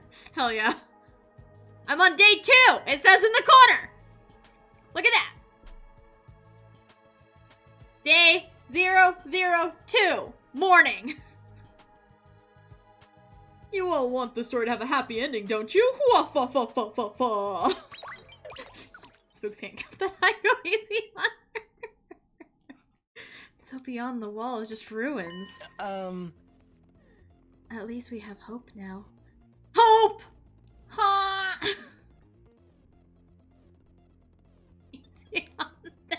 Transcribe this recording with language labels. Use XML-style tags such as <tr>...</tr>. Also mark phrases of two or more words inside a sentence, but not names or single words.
<en>Hell yeah. I'm on day 2! It says in the corner! Look at that! Day 002. Morning. You all want the story to have a happy ending, don't you? Wah-fa-fa-fa-fa-fa. Spooks can't count that. I go easy on her. So beyond the wall is just ruins. At least we have hope now. Hope! Ha! Easy on that.</en>